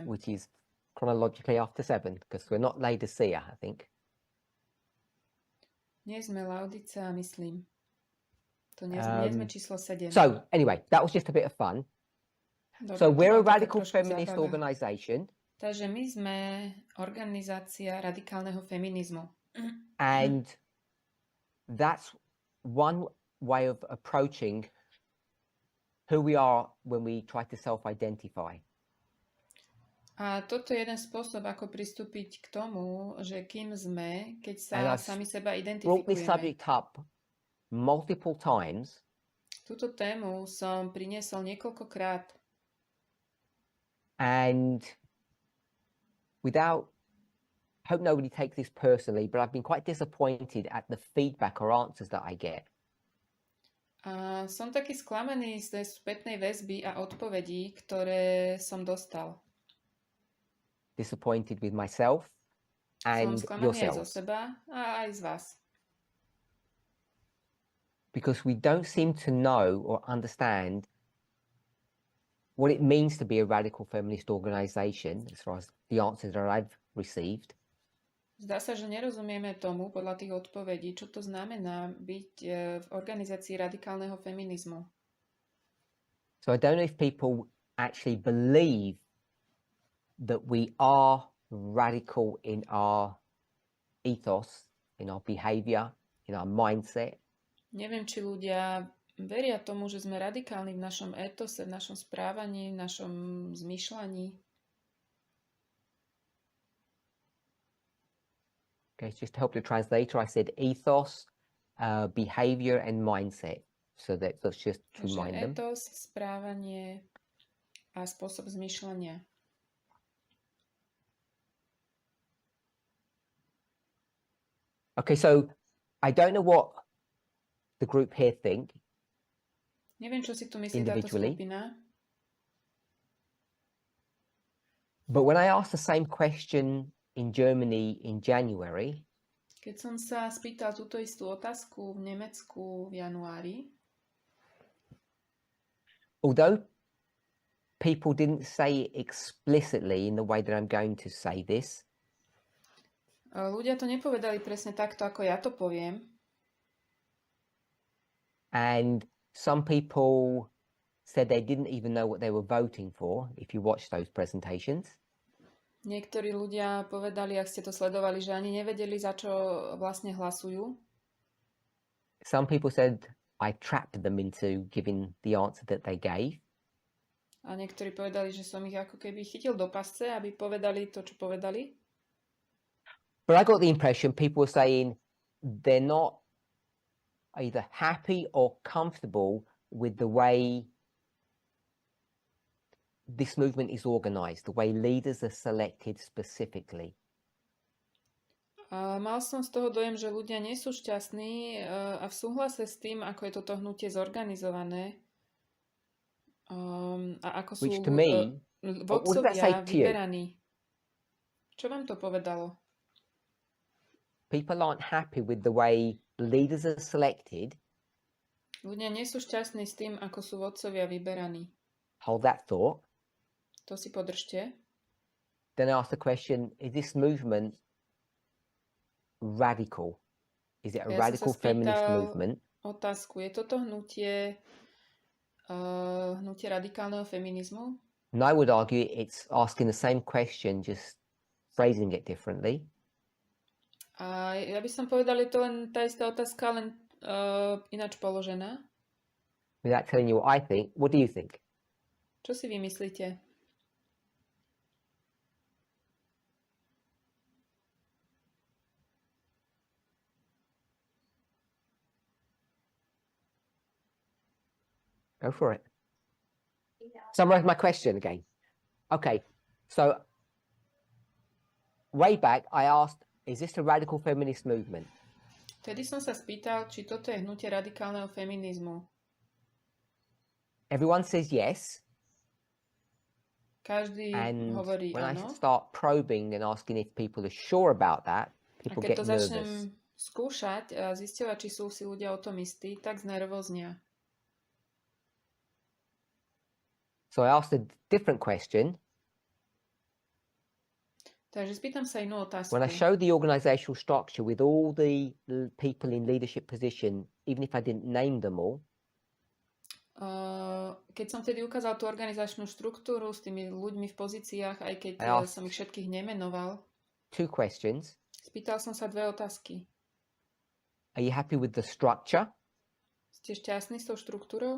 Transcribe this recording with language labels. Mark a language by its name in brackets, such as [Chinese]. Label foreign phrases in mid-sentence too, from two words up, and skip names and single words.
[English] which is chronologically after 7, because we're not Laodicea, I think. [Slovak] Nie sme Laodicea, myslím. To nie sme číslo 7. [English] So, anyway, that was just a bit of fun. [Slovak] Dobre, [English] So, [Slovak] to [English] we're a [Slovak] bola taká [English] radical [Slovak] trošku [English] feminist [Slovak] zábava. [English] organization, [Slovak] Takže my sme organizácia radikálneho feminizmu. [English] and that's one way of approaching who we are when we try to self-identify. [Slovak] A toto je jeden spôsob, ako pristúpiť k tomu, že kým sme, keď sa [English] And I've [Slovak] sami seba [English] Brought this [Slovak] identifikujeme. [English] subject up multiple times, [Slovak] Túto tému som priniesol niekoľkokrát [English] and without, hope nobody takes this personally, but I've been quite disappointed at the feedback or answers that I get. [Slovak] a som taký sklamaný z tej spätnej väzby a odpovedí, ktoré som dostal. [English] Disappointed with myself [Slovak] Som [English] and [Slovak] sklamaný aj zo [English] yourselves, [Slovak] seba a aj z vás. [English] because we don't seem to know or understand what it means to be a radical feminist organization, as far as the answers that I've received. [Slovak] Zdá sa, že nerozumieme tomu podľa tých odpovedí, čo to znamená byť v organizácii radikálneho feminizmu. [English] So I don't know if people actually believe that we are radical in our ethos, in our behavior, in our mindset. [Slovak] Neviem, či ľudia veria tomu, že sme radikálni v našom etose, v našom správaní, v našom zmýšľaní. [English] Okay, just to help the translator, I said ethos, behavior and mindset. So that's just to [Slovak] Takže [English] remind them. [Slovak] etos, správanie a spôsob zmýšľania. [English] Okay, so I don't know what the group here think, [Slovak] Neviem, čo si tu myslí táto [English] Individually. [Slovak] skupina, [English] but when I asked the same question in Germany in January, [Slovak] keď som sa spýtal túto istú otázku v Nemecku v januári, [English] although people didn't say it explicitly in the way that I'm going to say this, [Slovak] ľudia to nepovedali presne takto, ako ja to poviem. [English] and some people said they didn't even know what they were voting for, if you watch those presentations. [Slovak] Niektorí ľudia povedali, ak ste to sledovali, že ani nevedeli, za čo vlastne hlasujú. [English] Some people said I trapped them into giving the answer that they gave. [Slovak] A niektorí povedali, že som ich ako keby chytil do pasce, aby povedali to, čo povedali. [English] But I got the impression people were saying, they're not either happy or comfortable with the way this movement is organized, the way leaders are selected specifically. [Slovak] A mal som z toho dojem, že ľudia nie sú šťastní a v súhlase s tým, ako je toto hnutie zorganizované a ako sú [English] Which to me, what does that say [Slovak] vodcovia [English] to you? [Slovak] vyberaní. Čo vám to povedalo? [English] People aren't happy with the way leaders are selected. [Slovak] Ľudia nie sú šťastní s tým, ako sú vodcovia vyberaní. [English] Hold that thought. [Slovak] To si podržte. [English] Then ask the question, is this movement radical? Is it a [Slovak] Ja som [English] radical [Slovak] sa [English] feminist [Slovak] spýtal [English] movement? [Slovak] otázku, je toto hnutie radikálneho feminizmu? [English] And I would argue it's asking the same question, just phrasing it differently. [Slovak] A ja by som povedal, je to len tá istá otázka, len ináč položená. [English] Without telling you what I think, what do you think? [Slovak] Čo si vymyslíte? [English] Go for it. Summarize my question again. Okay, so way back I asked, is this a radical feminist movement? [Slovak] Vtedy som sa spýtal, či toto je hnutie radikálneho feminizmu. [English] Everyone says yes. [Slovak] Každý [English] And [Slovak] hovorí [English] when I [Slovak] áno. [English] start probing and asking if people are sure about that, [Slovak] A [English] people [Slovak] keď [English] get [Slovak] to [English] nervous. [Slovak] začnem skúšať a zisťovať, či sú si ľudia o tom istí, tak znervóznia. [English] So I asked a different question. [Slovak] Takže spýtam sa inú otázku. [English] When I showed the organizational structure with all the people in leadership position, even if I didn't name them all, [Slovak] Keď som vtedy ukázal tú organizačnú štruktúru s tými ľuďmi v pozíciách, aj keď [English] I asked [Slovak] som ich všetkých nemenoval, [English] 2 questions. [Slovak] spýtal som sa 2 otázky. [English] Are you happy with the structure? [Slovak] Ste šťastní s tou štruktúrou?